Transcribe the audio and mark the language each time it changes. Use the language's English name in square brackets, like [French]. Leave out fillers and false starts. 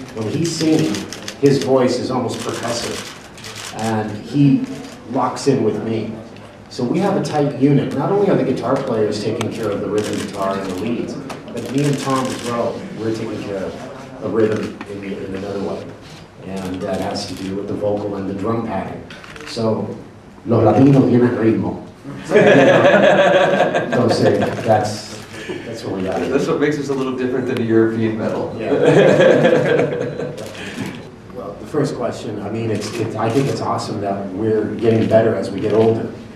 [English] When he's singing, his voice is almost percussive, and he locks in with me. So we have a tight unit. Not only are the guitar players taking care of the rhythm guitar and the leads, but me and Tom as well, we're taking care of a rhythm in another way. And that has to do with the vocal and the drum pattern. [Spanish] So, los latinos tienen ritmo. [English] Entonces, that's what we got. That's what makes us a little different than the European metal. Yeah. Well, the first question, I mean, I think it's awesome that we're getting better as we get older.